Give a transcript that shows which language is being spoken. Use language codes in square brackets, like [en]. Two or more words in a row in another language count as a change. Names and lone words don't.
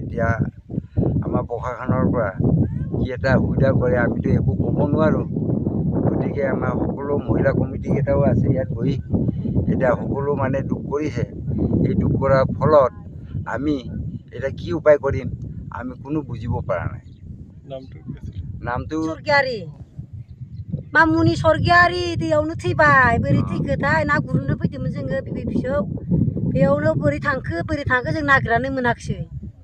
[as] এতিয়া আমাৰ প্ৰশাসনৰ পৰা কি এটা সুবিধা কৰে আমিতো একো ক'ব নোৱাৰোঁ। গতিকে আমাৰ সকলো মহিলা কমিটিকেইটাও আছে ইয়াত বহি, এতিয়া সকলো মানে দুখ কৰিছে। এই দুখ কৰাৰ ফলত আমি এতিয়া কি উপায় কৰিম আমি কোনো বুজিব পৰা নাই। नामटू [brx] स्वर्ग्यारी मामुनि स्वर्ग्यारी दैयावनो थैबाय। बोरै थैखोथाय ना गुरनो फैदोंमोन जोङो बिबै फिसौ, बेयावनो बोरै थांखो जों नागिरनानै मोनाखिसै।